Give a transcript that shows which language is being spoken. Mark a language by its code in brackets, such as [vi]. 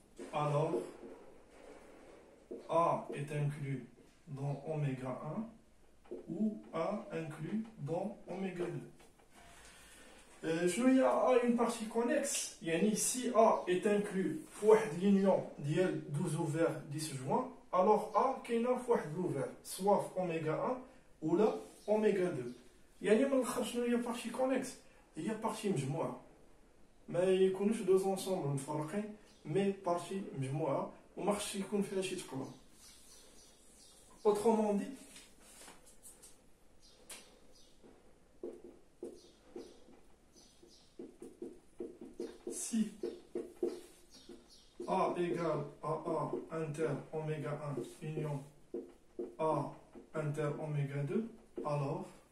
[fr] alors A est inclus dans oméga 1 ou A inclus dans oméga 2. [ar] شنو هي [fr] A une partie connexe؟ يعني si A est inclus في واحد l'union ديال deux ouverts disjoints, alors A [ar] كاينه في واحد [fr] l'ouvert soit في oméga 1 ولا oméga 2. [ar] يعني من الاخر شنو هي partie connexe؟ هي بارتي مجموعه، ما يكونوش دوز انصومبل مفرقين، مي بارتي مجموعه وما خصش يكون فيها شي تقلب. [fr] autrement dit si A égale à A inter oméga 1 union A inter oméga 2, alors